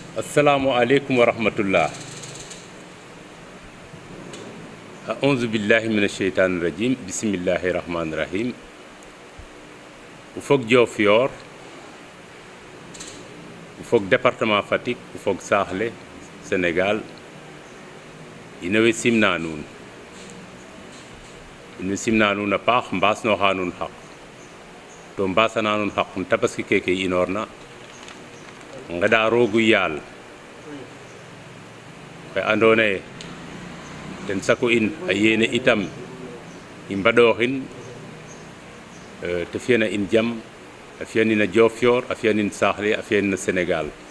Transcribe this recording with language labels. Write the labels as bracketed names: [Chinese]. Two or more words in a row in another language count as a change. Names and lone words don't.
[Arabic] السلام عليكم ورحمة الله. أعوذ بالله من الشيطان الرجيم. بسم الله الرحمن الرحيم. [Serer] Ufok Diofior, ufok département Fatick, ufok Saaxle Sénégal. Inawe simna nun. Inu simna nun a paax mbaasno xa nun xaq. To mbaasana nun xaq tabaski keke inorna. Ngada rogu yaal. Fe andone ten sako in a yene itam i mbaɗoxin te fiyana in jam a fiyanina Diofior a fiyanin Saaxle a fiyanina Sénégal